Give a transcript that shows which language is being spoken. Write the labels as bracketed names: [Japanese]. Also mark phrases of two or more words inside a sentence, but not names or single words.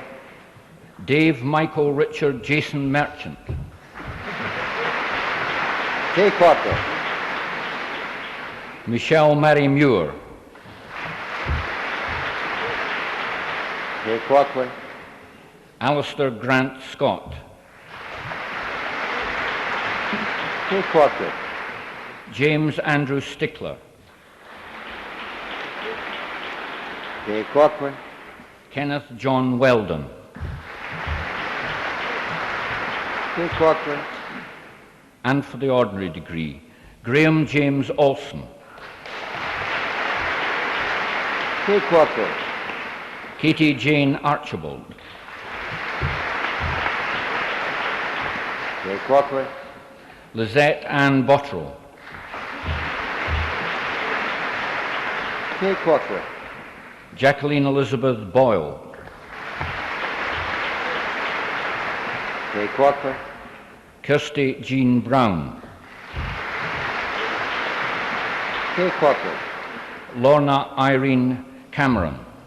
[English] Dave Michael Richard Jason Merchant, Kay Corcoran, Michelle Mary Muir, Kay Corcoran, Alistair Grant Scott, Kay Corcoran, James Andrew Stickler, Kay Corcoran, Kenneth John Weldon, Kay Corcoran, and for the ordinary degree, Graham James Olson, Kay Corcoran, Katie Jane Archibald, Kay Corcoran, Lizette Ann Bottrell, Kay Corcoran, Jacqueline Elizabeth Boyle, Kay Corcoran, Kirsty Jean Brown, Kay Corcoran, Lorna Irene Cameron,